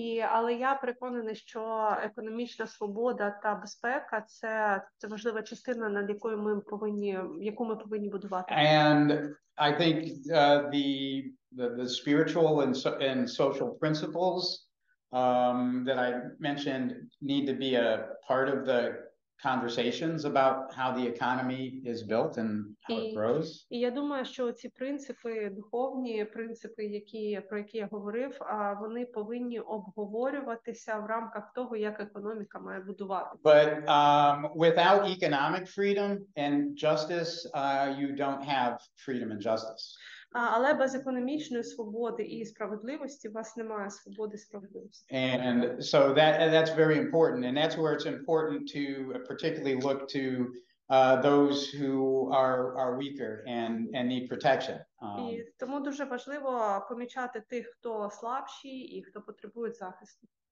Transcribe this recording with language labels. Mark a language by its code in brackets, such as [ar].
[uk] Але я переконаний, що економічна свобода та безпека – це важлива частина, над яку ми повинні будувати. [en] And I think the spiritual and social principles that I mentioned need to be a part of the conversations about how the economy is built and how it grows. [uk] І я думаю, що ці принципи, духовні принципи, про які я говорив, вони повинні обговорюватися в рамках того, як економіка має будуватися. [en] But without economic freedom and justice, you don't have freedom and justice. [uk] Але без економічної свободи і справедливості у вас немає свободи і справедливості. [en] And so that's very important, and that's where it's important to particularly look to those who are weaker and need protection. [uk] І тому дуже важливо помічати тих, хто слабші і хто потребує захисту.